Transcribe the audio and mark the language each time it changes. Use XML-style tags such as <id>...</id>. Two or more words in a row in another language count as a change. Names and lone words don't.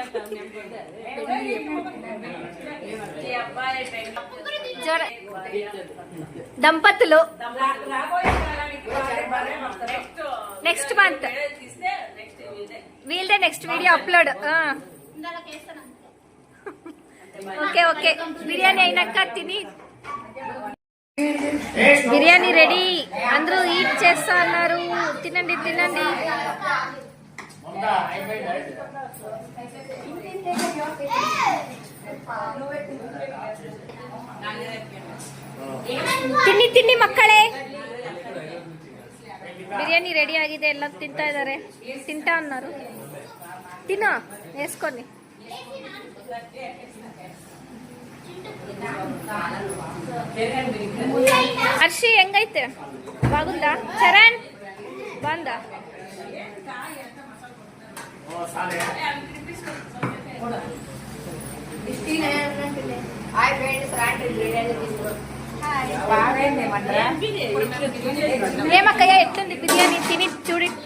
<te>దంపతులు</te> <en>next month</en> <te>వీళ్ళదే</te> <en>next video upload.</en> <te>ఓకే బిర్యానీ అయినాక తిని బిర్యానీ రెడీ, అందరూ ఈట్ చేస్తా అన్నారు. తినండి తినండి.</te> <kn>ತಿನ್ನಿ ತಿನ್ನಿ ಮಕ್ಕಳೇ, ಬಿರಿಯಾನಿ ರೆಡಿ ಆಗಿದೆ. ಎಲ್ಲ ತಿಂತಾ ಇದ್ದಾರೆ, ತಿಂತಾ ಅన్నారు. ತಿನ್ನ వేసుకొని. హర్షి ಹೆಂಗೈತೆ?</kn> <te>బాగుందా? చరణ్ బాగుందా? ఏమక్కయ్య ఎట్లుంది బిర్యానీ? తిని చూడి.</te>